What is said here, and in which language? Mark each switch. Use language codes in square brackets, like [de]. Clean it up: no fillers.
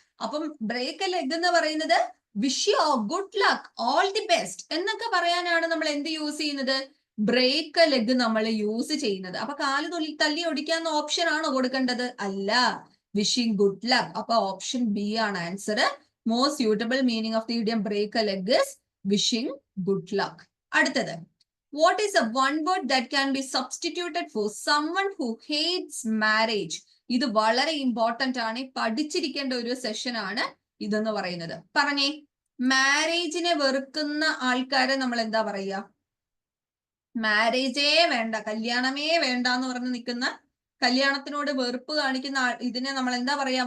[ml] അപ്പം break A leg എന്ന് പറയുന്നത് [en] wish you good luck, all the best [ml] എന്നൊക്കെ പറയാനാണ് നമ്മൾ എന്ത് യൂസ് ചെയ്യുന്നത്? ബ്രേക്ക് എ ലെഗ് നമ്മൾ യൂസ് ചെയ്യുന്നത്. അപ്പൊ കാല് തല്ലി ഒടിക്കാന്ന ഓപ്ഷൻ ആണോ കൊടുക്കേണ്ടത്? അല്ല, വിഷിംഗ് ഗുഡ് ലക്ക്. അപ്പൊ ഓപ്ഷൻ ബി ആണ് answer. [en] Most suitable meaning of the idiom break a leg is wishing good luck. അടുത്തത്, what is a one word that can be substituted for someone who hates marriage? [ml] ഇത് വളരെ important ആണ്, പഠിച്ചിരിക്കേണ്ട ഒരു session ആണ് ഇതെന്ന് പറയുന്നത്. പറഞ്ഞേ, മാരേജിനെ വെറുക്കുന്ന ആൾക്കാരെ നമ്മൾ എന്താ പറയുക? മാരേജേ വേണ്ട, കല്യാണമേ വേണ്ട എന്ന് പറഞ്ഞ് നിൽക്കുന്ന, കല്യാണത്തിനോട് വെറുപ്പ് കാണിക്കുന്ന ഇതിനെ നമ്മൾ എന്താ പറയാ?